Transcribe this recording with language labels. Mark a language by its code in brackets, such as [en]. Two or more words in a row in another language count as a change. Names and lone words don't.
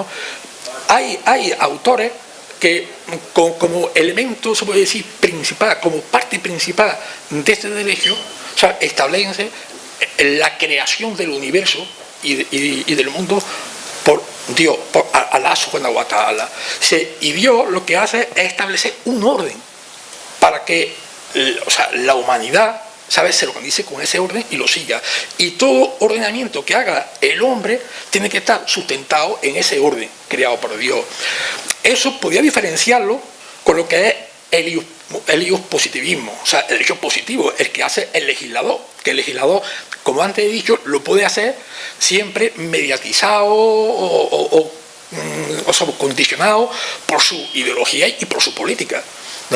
[es] Hay autores que como elemento, se puede decir, principal, como parte principal de este derecho, o sea, establecen la creación del universo y del mundo por Dios, por Alá [ar] سبحانه وتعالى. [es] Y Dios lo que hace es establecer un orden para que, o sea, la humanidad, ¿sabes?, se organice con ese orden y lo siga. Y todo ordenamiento que haga el hombre tiene que estar sustentado en ese orden creado por Dios. Eso podría diferenciarlo con lo que es el positivismo, o sea, el derecho positivo, el que hace el legislador, que el legislador, como antes he dicho, lo puede hacer siempre mediatizado o sea, condicionado por su ideología y por su política, ¿no?